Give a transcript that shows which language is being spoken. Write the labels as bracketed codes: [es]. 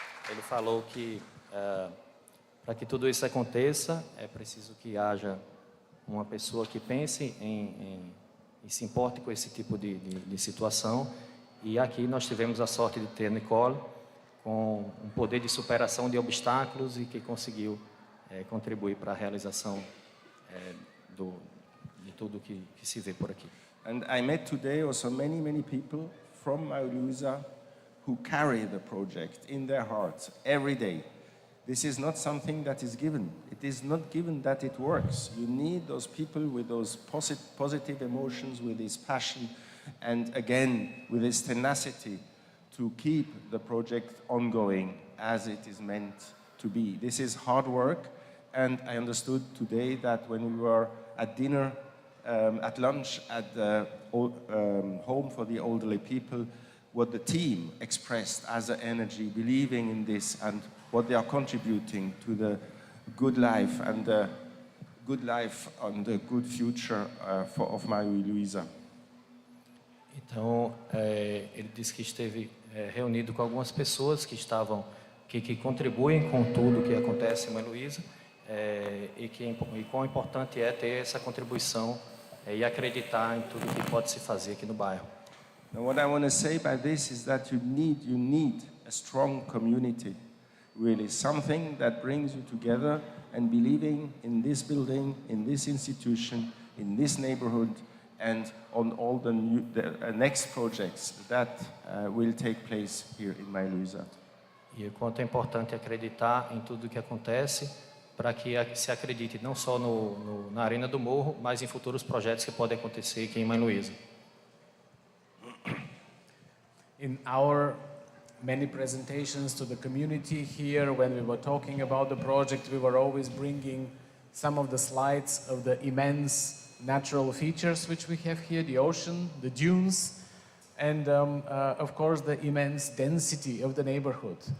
[pt] ele falou que para que tudo isso aconteça, é preciso que haja uma pessoa que pense e se importe com esse tipo de situação. E aqui nós tivemos a sorte de ter Nicole, com um poder de superação de obstáculos e que conseguiu contribuir para a realização de tudo que se vê por aqui. [en] And I met today also many people from Maria Luisa who carry the project in their hearts every day. This is not something that is given. It is not given that it works. You need those people with those positive emotions, with this passion, and again, with this tenacity to keep the project ongoing as it is meant to be. This is hard work, and I understood today that when we were at dinner, at lunch at the home for the elderly people, what the team expressed as an energy, believing in this, and what they are contributing to the good life and the good future of Maria Luisa. [pt] Então, ele disse que esteve reunido com algumas pessoas que contribuem com tudo que acontece em Maria Luisa, e quão importante é ter essa contribuição e acreditar em tudo que pode se fazer aqui no bairro. [en] Now, what I want to say by this is that you need a strong community, really, something that brings you together and believing in this building, in this institution, in this neighborhood, and on all the next projects that will take place here in Maria Luisa. [pt] E o quanto é importante acreditar em tudo que acontece, para que se acredite não só na Arena do Morro, mas em futuros projetos que podem acontecer aqui em Maria Luisa. [en] In our many presentations to the community here, when we were talking about the project, we were always bringing some of the slides of the immense natural features which we have here, the ocean, the dunes, and of course the immense density of the neighborhood.